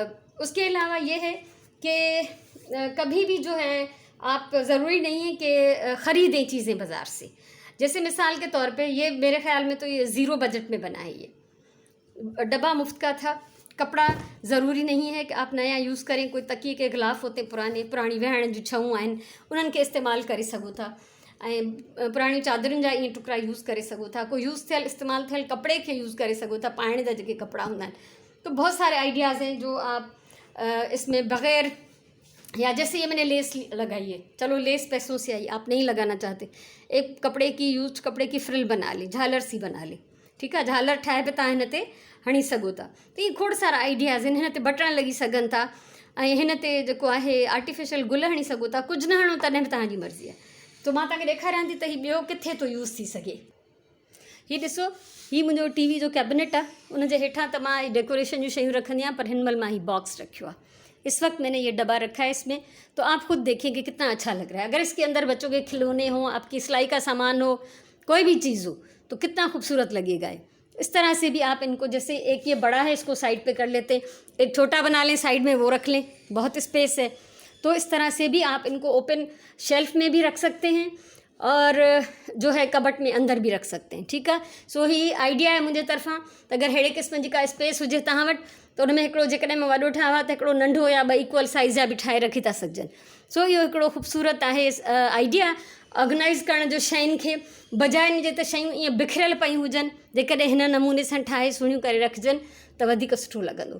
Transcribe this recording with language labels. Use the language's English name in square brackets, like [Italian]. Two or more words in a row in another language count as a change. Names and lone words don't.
[Hindi] उसके अलावा ये है कि कभी भी जो है आप ज़रूरी नहीं है कि ख़रीदें चीज़ें बाज़ार से। जैसे मिसाल के तौर पे ये मेरे ख़्याल में तो ये [English] zero budget [Hindi] में बना है। ये डब्बा मुफ्त का था। कपड़ा ज़रूरी नहीं है कि आप नया यूज़ करें। कोई तकिए के गिलाफ़ होते [Sindhi] पुरानी वेहण जूं छऊं आहिनि, उन्हनि खे इस्तेमालु करे सघो था। ऐं पुराणी चादरुनि जा ईअं टुकड़ा यूज़ करे सघो था। कोई यूज़ थियल इस्तेमालु थियल कपिड़े खे यूज़ करे सघो था, पाइण जा जेके कपिड़ा हूंदा आहिनि। [Hindi] तो बहुत सारे आइडियाज़ हैं जो आप इसमें बग़ैर, या जैसे ये मैंने लेस लगाई है, चलो लेस पैसों से आई, आप नहीं लगाना चाहते, एक कपड़े की यूज कपड़े की फ्रिल बना ली, झालर सी बना ली, ठीक है, [Sindhi] झालर ठाहे पे तव्हां हिन ते हणी सघो था। त इहे खोड़ सारा आइडियाज़ आहिनि। हिन ते बटण लॻी सघनि था, ऐं हिन ते जेको आहे आर्टिफिशियल गुल हणी सघो था। कुझु न हणो तॾहिं बि तव्हांजी मर्ज़ी आहे। तो मां तव्हांखे ॾेखारियां थी त हीउ ॿियो किथे थो यूज़ थी सघे। हीउ ॾिसो, हीउ मुंहिंजो टीवी जो कैबिनेट आहे, उनजे हेठां त मां डेकोरेशन जूं शयूं रखंदी आहियां, पर हिन महिल मां हीउ बॉक्स रखियो आहे। [Hindi] इस वक्त मैंने ये डब्बा रखा है इसमें, तो आप खुद देखेंगे कितना अच्छा लग रहा है। अगर इसके अंदर बच्चों के खिलौने हों, आपकी सिलाई का सामान हो, कोई भी चीज़ हो, तो कितना खूबसूरत लगेगा ये। इस तरह से भी आप इनको, जैसे एक ये बड़ा है, इसको साइड पे कर लेते हैं, एक छोटा बना लें, साइड में वो रख लें, बहुत स्पेस है। तो इस तरह से भी आप इनको [English] open shelf [Hindi] में भी रख सकते हैं, और जो है कबट में अंदर भी रख सकते हैं, ठीक है। [Sindhi] सो ही आइडिया है मुंहिंजे तरफ़ां। त अगरि अहिड़े क़िस्म जी का स्पेस हुजे तव्हां वटि, त उन में हिकिड़ो जेकॾहिं मां वॾो ठाहियो आहे त हिकिड़ो नंढो या ॿ [English] equal size [Sindhi] जा बि ठाहे रखी था सघजनि। सो इहो हिकिड़ो ख़ूबसूरत आहे आइडिया ऑर्गेनाइज़ करण जो शयुनि खे, बजाए इन जे त शयूं ईअं बिखरियल पयूं हुजनि, जेकॾहिं हिन नमूने सां ठाहे सुहिणियूं करे रखजनि त वधीक सुठो लॻंदो।